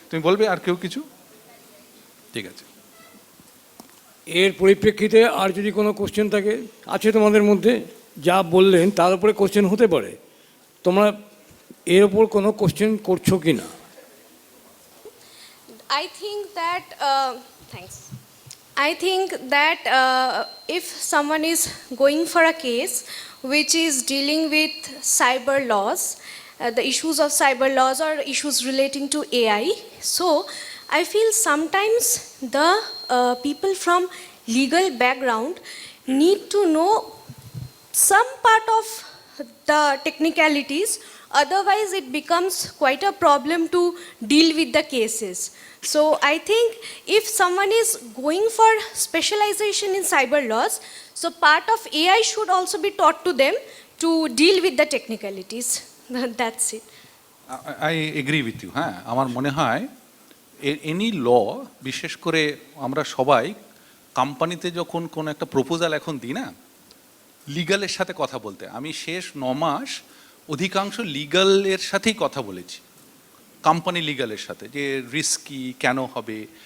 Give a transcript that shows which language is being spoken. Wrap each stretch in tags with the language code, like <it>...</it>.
<bn>তুমি বলবে আর কেউ কিছু? ঠিক আছে, এর পরিপ্রেক্ষিতে আর যদি কোনো কোশ্চেন থাকে, আছে তোমাদের মধ্যে, যা বললেন তার উপরে কোশ্চেন হতে পারে, তোমরা এর ওপর কোনো কোশ্চেন করছো কি না?</bn> <en>I think that, thanks. I think that if someone is going for a case which is dealing with cyber laws, the issues of cyber laws or issues relating to AI. So I feel sometimes the people from legal background need to know some part of the technicalities, otherwise it becomes quite a problem to deal with the cases. So I think if someone is going for specialization in cyber laws, so part of AI should also be taught to them to deal with the technicalities. That's it. I agree with you.</en> <bn>হ্যাঁ, আমার মনে হয়</bn> <en>any law,</en> <bn>বিশেষ করে আমরা সবাই কোম্পানিতে যখন কোনো একটা প্রপোজাল এখন দিই না, লিগালের সাথে কথা বলতে, আমি শেষ 9 মাস অধিকাংশ লিগালের সাথেই কথা বলেছি, কোম্পানি লিগালের সাথে, যে রিস্ক কী, কেন হবে।</bn>